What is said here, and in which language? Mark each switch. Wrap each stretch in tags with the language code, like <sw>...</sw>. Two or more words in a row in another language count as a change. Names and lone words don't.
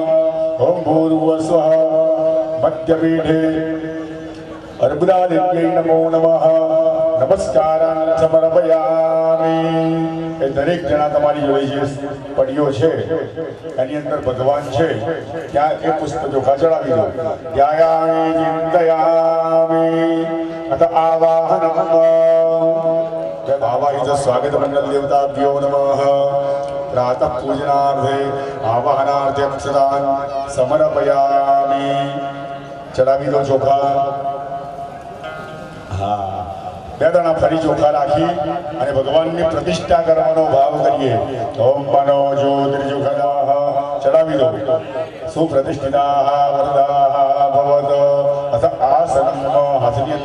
<sa>ઓમ ભૂર્ભુવસ્વઃ મધ્યપીઠે અર્બુદાદેવ્યై નમો નમઃ નમસ્કારં સમર્પયામિ.</sa> <gu>એ દરેક જણા તમારી જોડે જે પડીઓ છે એની અંદર ભગવાન છે ત્યાં એ પુષ્પ ચોખા ચડાવી દો.</gu> <sa>ધ્યાયામિ ચિંતયામિ અથ આવાહનમ भावाहित स्वागत मंडल देवताभ्यो नमः प्रातः पूजनार्थे आवाहनार्थे अक्षतान् समर्पयामि</sa> <gu>ચડાવી દો</gu> <sa>ચોખા</sa> <gu>હા બે દાણા ફરી ચોખા રાખી અને ભગવાનની પ્રતિષ્ઠા કરવાનો ભાવ કરીએ</gu> <sa>ઓમ મનો જ્યોતિર્યુગદાહ</sa> <gu>ચડાવી દો</gu> <sa>સુપ્રતિષ્ઠિતાઃ વરદાઃ ભવત અથ આસનમ</sa> <gu>હાથની અંદર</gu>